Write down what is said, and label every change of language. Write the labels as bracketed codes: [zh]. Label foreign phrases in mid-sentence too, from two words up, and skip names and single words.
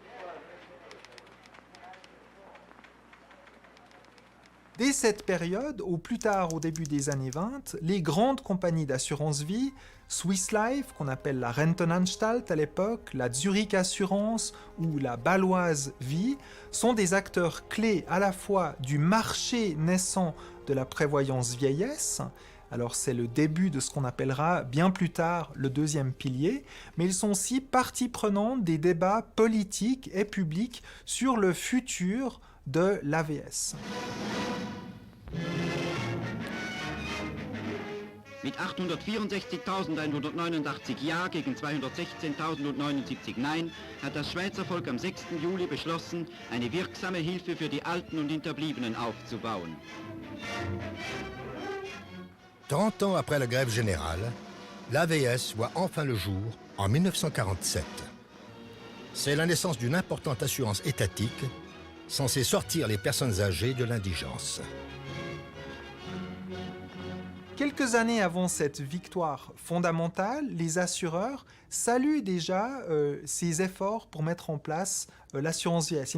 [fr] Dès cette période, ou plus tard au début des années 20, les grandes compagnies d'assurance vie Swiss Life, qu'on appelle la Rentenanstalt à l'époque, la Zurich Assurance ou la Baloise Vie, sont des acteurs clés à la fois du marché naissant de la prévoyance vieillesse. Alors c'est le début de ce qu'on appellera bien plus tard le deuxième pilier, mais ils sont aussi partie prenante des débats politiques et publics sur le futur de l'AVS. [de] Mit 864.189 Ja gegen 216.079 Nein hat das Schweizer Volk am 6. Juli beschlossen, eine wirksame Hilfe für die Alten und Hinterbliebenen aufzubauen. [fr] 30 ans après la grève générale, l'AVS voit enfin le jour en 1947. C'est la naissance d'une importante assurance étatique censée sortir les personnes âgées de l'indigence. Quelques années avant cette victoire fondamentale, les assureurs saluent déjà ces efforts pour mettre en place l'assurance vieillesse.